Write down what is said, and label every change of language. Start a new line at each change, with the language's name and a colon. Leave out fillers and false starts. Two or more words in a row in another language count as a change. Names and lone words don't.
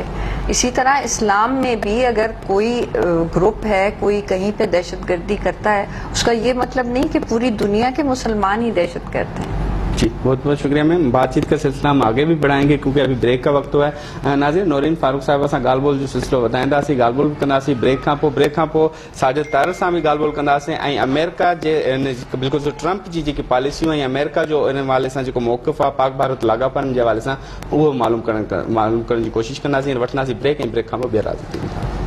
Urdu: اسی طرح اسلام میں بھی اگر کوئی گروپ ہے, کوئی کہیں پہ دہشت گردی کرتا ہے, اس کا یہ مطلب نہیں کہ پوری دنیا کے مسلمان ہی دہشت گرد ہیں. جی بہت بہت شکریہ میم. بات چیت کا سلسلہ ہم آگے بھی بڑھائیں گے کیونکہ ابھی بریک کا وقت ہوا ہے.
Sindhi: ناظرین, نورین فاروق صاحب سا گال بول جو سلسلو بتائیں سی گال بول کنदासी بریک کھاں پو ساجد طاہر صاحب بھی گال بول कंदासीं ऐं अमेरिका जे बिल्कुलु जो ट्रंप जी जेकी पॉलिसियूं ऐं अमेरिका जो इन हवाले सां जेको मौक़िफ़ आहे पाक भारत लाॻापनि जे हवाले सां उहो मालूम करण जी कोशिशि कंदासीं. वठंदासीं ब्रेक ऐं ब्रेक खां पोइ ॿीहर हाज़िर थींदा.